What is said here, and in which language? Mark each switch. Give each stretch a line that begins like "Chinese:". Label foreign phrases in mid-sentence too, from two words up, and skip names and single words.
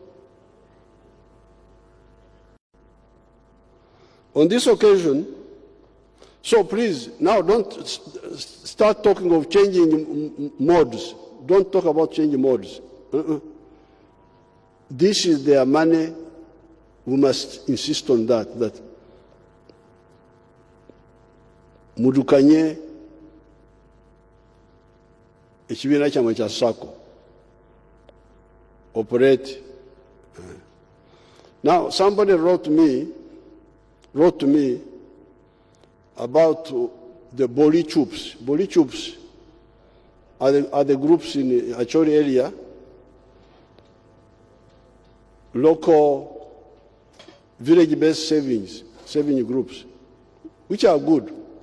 English: On this occasion, so please, now don't start talking of changing modes. Don't talk about changing modes. This is their money. We must insist on that
Nyankole: mudukanye ekibiina kyamwe kya SACCO
English: operate. Now somebody wrote to me about the Boli Chups. Boli Chups are the groups in Acholi area, local village-based saving groups, which are good.